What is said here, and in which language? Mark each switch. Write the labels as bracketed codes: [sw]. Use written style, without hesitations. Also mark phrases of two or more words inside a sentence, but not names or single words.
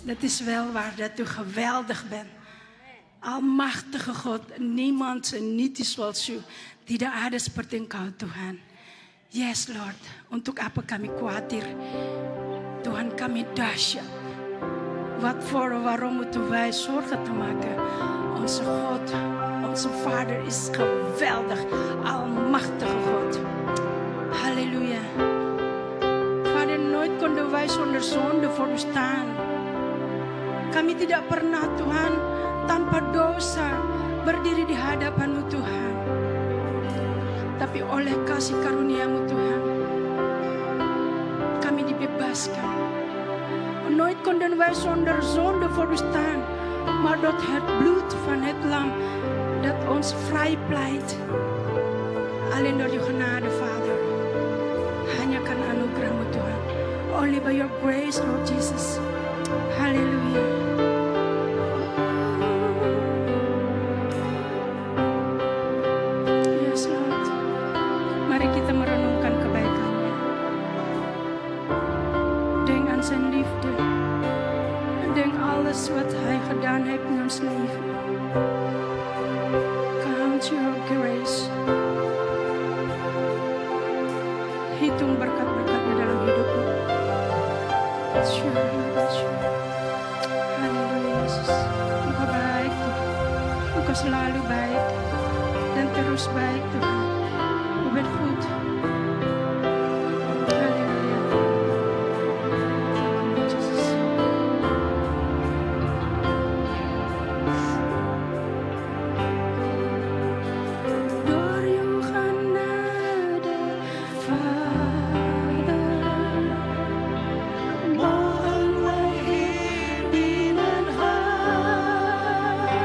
[nl] is wel waar dat u geweldig bent. Almachtige God, niemand en niet is zoals u. [id] Tidak ada seperti Engkau Tuhan. [en] Yes Lord, [id] untuk apa kami khawatir? Tuhan kami dahsyat. [nl] Wat voor waarom moeten wij zorgen te maken? Onze God, onze Vader is geweldig, almachtige God. Halleluja. Vader, nooit konden wij zonder zonde voor u staan. [id] Kami tidak pernah Tuhan tanpa dosa berdiri di hadapan-Mu Tuhan. Tapi oleh kasih karunia-Mu Tuhan, kami dibebaskan. [nl] Nooit konden wij zonder zonde voor u staan. Maar door het bloed van het lam dat ons vrij pleit. Alleen door uw genade, Vader. [id] Hanya karena anugerah-Mu Tuhan. [en] Only by your grace, Lord Jesus. Hallelujah. Yes, Lord. [id] Mari kita merenungkan kebaikan-Nya. [nl] Dengan zijn liefde. Denk alles wat Hij gedaan heeft in ons leven. [en] Count your grace. [id] Hitung berkat-berkat-Nya dalam hidupmu. Sure. Haleluya Yesus. Engkau baik Tuhan. Engkau selalu baik dan terus baik Tuhan. [nl] U bent goed. [id] Haleluya. Yesus. [nl] Door uw genade, Vader, mogen wij hier binnengaan.